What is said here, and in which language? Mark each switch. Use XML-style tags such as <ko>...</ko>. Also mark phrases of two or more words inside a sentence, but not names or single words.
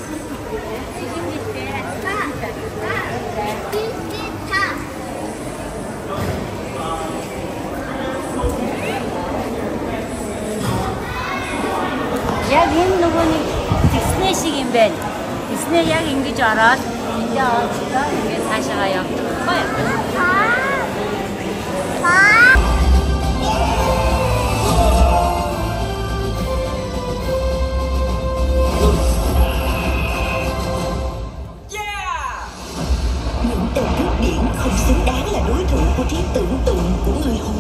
<mn>Яг энэ нөгөө нэг Disney шиг юм байна. Disney яг ингэж ороод эндээ орчихлоо. Ингээд цаашаа явдаг байхгүй юу?</mn> <vi>Những tên cướp biển không xứng đáng là đối thủ của trí tưởng tượng của người hùng.</vi>